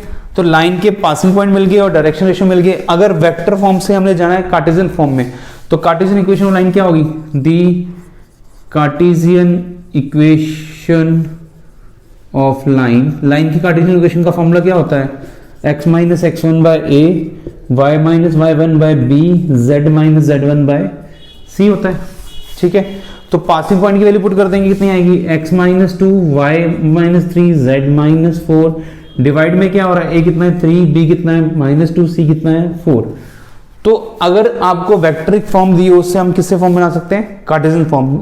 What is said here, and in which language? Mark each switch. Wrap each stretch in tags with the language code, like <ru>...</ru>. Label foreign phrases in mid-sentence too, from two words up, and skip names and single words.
<hi>तो लाइन के</hi> <en>passing point</en> <hi>मिल गए और</hi> <en>direction ratio</en> <hi>मिल गए। अगर</hi> <en>vector form</en> <hi>से हमने जाना है</hi> <en>Cartesian form</en> <hi>में, तो</hi> <en>Cartesian equation of line</en> <hi>क्या होगी,</hi> <en>the Cartesian equation of line.</en> <hi>लाइन की</hi> <en>Cartesian equation</en> <hi>का फॉर्मूला क्या होता है, x - x1 by a, y - y1 by b, z - z1 by c होता है, ठीक है। तो</hi> <en>passing point</en> <hi>की वैल्यू पुट कर देंगे, कितनी आएगी x - 2 y - 3 z - 4। डिवाइड में क्या हो रहा है, a कितना है 3, b कितना है -2, c कितना है 4। तो अगर आपको</hi> <en>vectoric form</en> <hi>दी हो उससे हम किससे फॉर्म बना सकते हैं,</hi> <en>Cartesian form.</en>